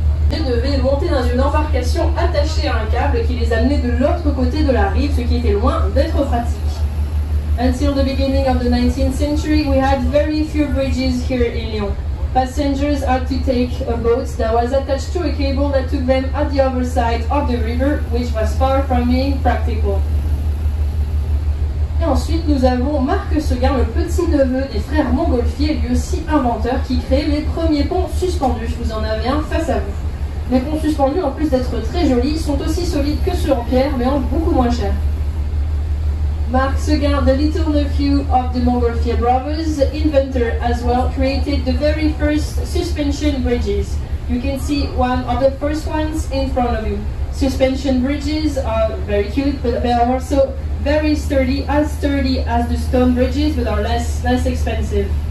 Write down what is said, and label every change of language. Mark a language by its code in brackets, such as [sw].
[fr] Devaient monter dans une embarcation attachée à un câble qui les amenait de l'autre côté de la rive, ce qui était loin d'être pratique. [en] Until the beginning of the 19th century, we had very few bridges here in Lyon. Passengers had to take a boat that was attached to a cable that took them at the other side of the river, which was far from being practical. [fr] Et ensuite, nous avons Marc Seguin, le petit-neveu des frères Montgolfier, lui aussi inventeur, qui crée les premiers ponts suspendus. Vous en avez un face à vous. Les ponts suspendus, en plus d'être très jolis, sont aussi solides que ceux en pierre, mais en beaucoup moins cher. [en] Marc Seguin, the little nephew of the Montgolfier brothers, inventor as well, created the very first suspension bridges. You can see one of the first ones in front of you. Suspension bridges are very cute, but they are also very sturdy as the stone bridges, but are less expensive.